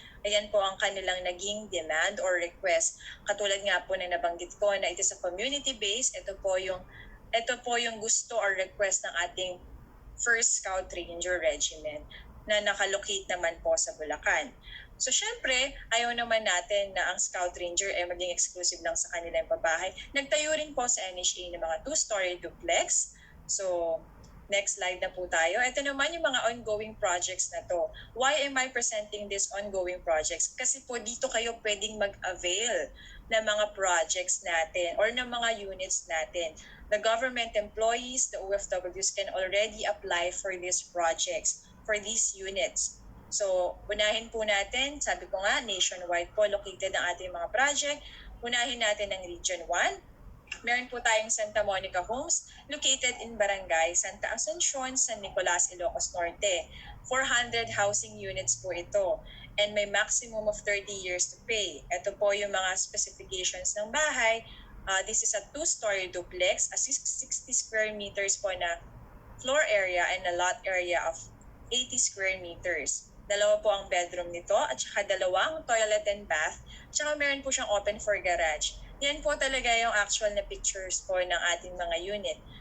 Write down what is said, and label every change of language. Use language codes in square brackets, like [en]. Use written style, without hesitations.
[tl] Ayan po ang kanilang naging demand or request. Katulad nga po na nabanggit ko na ito sa community base, ito po yung gusto or request ng ating first Scout Ranger Regiment na nakalocate naman po sa Bulacan. So syempre, ayaw naman natin na ang Scout Ranger ay maging exclusive lang sa kanilang pabahay. Nagtayo rin po sa NHA ng mga 2-story duplex. [en] So next slide [tl] na po tayo. Ito naman yung mga ongoing projects na to. [en] Why am I presenting these ongoing projects? [tl] Kasi po dito kayo pwedeng mag-avail ng mga projects natin or ng mga units natin. [en] The government employees, the OFWs can already apply for these projects, for these units. [tl] So, unahin po natin, sabi ko nga, nationwide po located ang ating mga project. Unahin natin ang Region 1. Meron po tayong Santa Monica Homes located in Barangay Santa Asuncion, San Nicolas, Ilocos Norte. 400 housing units po ito and may maximum of 30 years to pay. Ito po yung mga specifications ng bahay. [en] This is a 2-story duplex, a 60 square meters [tl] po na [en] floor area and a lot area of 80 square meters. [tl] Dalawa po ang bedroom nito at saka dalawang toilet and bath. Tsaka meron po siyang open for garage. Yan po talaga yung actual na pictures po ng ating mga unit.